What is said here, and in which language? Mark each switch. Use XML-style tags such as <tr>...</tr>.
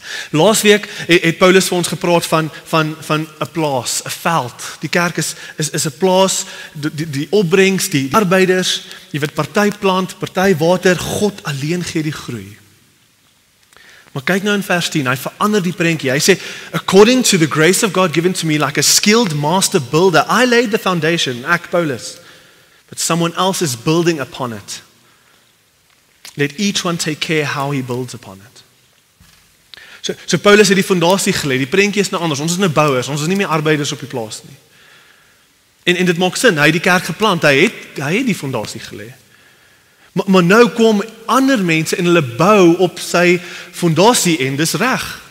<af>Laasweek het Paulus vir ons gepraat van 'n plaas, 'n veld. Die kerk is 'n plaas, die opbrengs, die arbeiders, jy weet party plant, party water, God alleen gee die groei. Maar kyk nou in vers 10, hy verander die prentjie.</af> <en>Hy sê, according to the grace of God given to me like a skilled master builder, I laid the foundation, ek Paulus, but someone else is building upon it. Let each one take care how he builds upon it.</en> <af>So Paulus het die fondasie gelê, die prentjie is nou anders, ons is nou bouers, ons is nie meer arbeiders op die plaas nie. En dit maak sin, hy het die kerk geplant, hy het die fondasie gelê. Maar nou kom ander mense en hulle bou op sy fondasie en dis reg.</af>